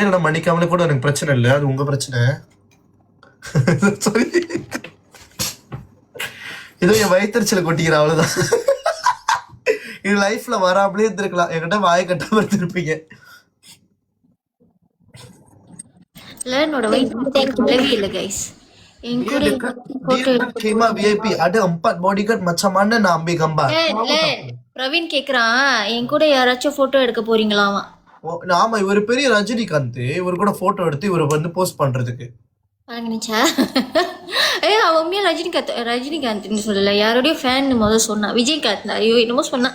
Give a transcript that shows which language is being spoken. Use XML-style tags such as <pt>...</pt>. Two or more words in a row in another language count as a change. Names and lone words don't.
<ta>இல்லைன்னா மன்னிக்காமலே கூட எனக்கு பிரச்சனை இல்லை, அது உங்க பிரச்சனை. சாரி, ஏதோ என் வயிற்றுச்சலை கொட்டிக்கிற, அவ்வளவுதான். இது லைஃப்ல வராமலே இருந்திருக்கலாம். என்கிட்ட வாய கட்டாம இருந்திருப்பீங்க. என்னோட வயிற்று இல்ல கைஸ். என் கூட</ta> <ms>கேமா விஐபி ada 4 bodyguard macam mana nak ambil gambar.</ms> <ta>பிரவீன் கேக்குறான், என் கூட யாராச்சும் போட்டோ எடுக்க போறீங்களாமா? ஆமா, இவர் பெரிய ரஜினிகாந்த். இவர் கூட போட்டோ எடுத்து இவர் வந்து போஸ்ட் பண்றதுக்கு நினைச்சா. அவன் உண்மையா ரஜினிகாந்த் சொல்லல, யாரோடய ஃபேன் முதல்ல சொன்னான். விஜயகாந்த் ஐயோ என்னமோ சொன்னான்.</ta>